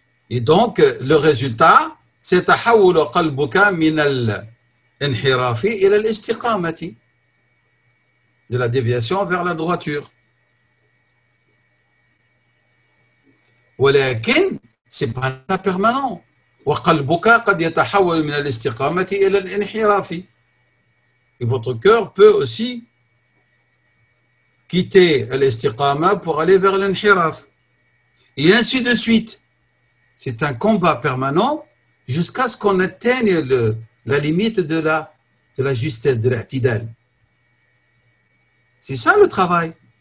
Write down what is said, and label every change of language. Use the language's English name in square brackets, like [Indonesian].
[French] Et donc, le résultat, c'est [Arabic] tahawul qalbuka min al-inhirafi ila al-istiqamati, [French] de la déviation vers la droiture. [Arabic] ولكن [French] c'est pas permanent. [Arabic] وقلبك قد يتحول من الاستقامة إلى الانحراف. [French] Et votre cœur peut aussi quitter l'istiqama pour aller vers l'inhiraf. Et ainsi de suite. C'est un combat permanent jusqu'à ce qu'on atteigne la limite de la justesse, de l'a'tidal. C'est ça le travail.